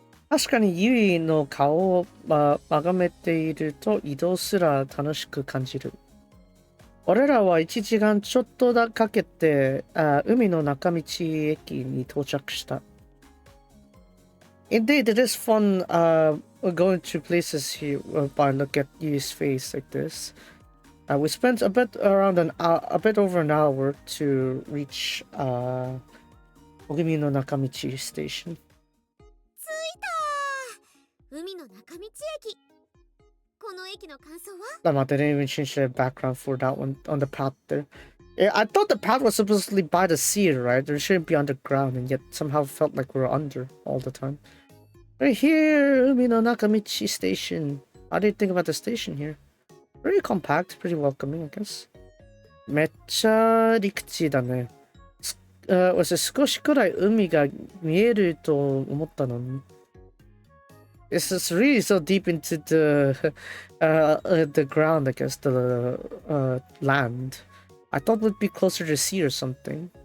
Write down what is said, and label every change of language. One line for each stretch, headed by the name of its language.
Japanese: 確かにユイの顔を眺めていると移動すら楽しく感じる。俺らは1時間ちょっとだかけて海の中道駅に到着した。
English: Indeed, it is fun going to places here by look at Yui's face like this. We spent a bit over an hour to reach Ogimi no Nakamichi station.
Japanese: 海の中道駅。この駅の感想は？
English: I didn't even change the background for that one on the path there. Yeah, I thought the path was supposedly by the sea, right? It shouldn't be underground, and yet somehow felt like we were under all the time. Right here, Umi no Nakamichi station. How do you think about the station here? Pretty compact, pretty welcoming, I guess.
Japanese: めっちゃ陸地だね。少しくらい海が見えると思ったのに。
English: It's just really so deep into the ground, I guess, the land. I thought we'd be closer to sea or something.